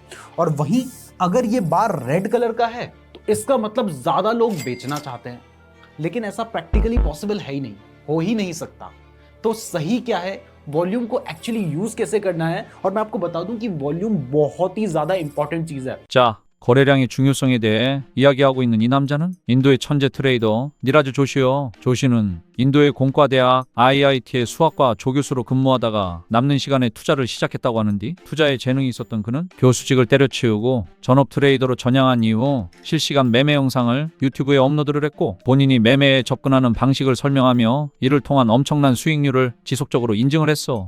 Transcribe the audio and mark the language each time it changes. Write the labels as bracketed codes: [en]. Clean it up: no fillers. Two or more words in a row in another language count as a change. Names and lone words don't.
[hi] और वहीं अगर ये बार [en] red colour [hi] का है तो इसका मतलब ज्यादा लोग बेचना चाहते हैं। लेकिन ऐसा [en] practically possible [hi] है ही नहीं, हो ही नहीं सकता। तो सही क्या है, वॉल्यूम को [en] actually use [hi] कैसे करना है, और मैं आपको बता दूं कि वॉल्यूम बहुत ही ज्यादा इंपॉर्टेंट चीज है। [ko] 자, 거래량의 중요성에 대해 이야기하고 있는 이 남자는 인도의 천재 트레이더 니라즈 조시요. 조시는 인도의 공과대학 IIT의 수학과 조교수로 근무하다가 남는 시간에 투자를 시작했다고 하는데, 투자에 재능이 있었던 그는 교수직을 때려치우고 전업 트레이더로 전향한 이후 실시간 매매 영상을 유튜브에 업로드를 했고, 본인이 매매에 접근하는 방식을 설명하며 이를 통한 엄청난 수익률을 지속적으로 인증을 했어.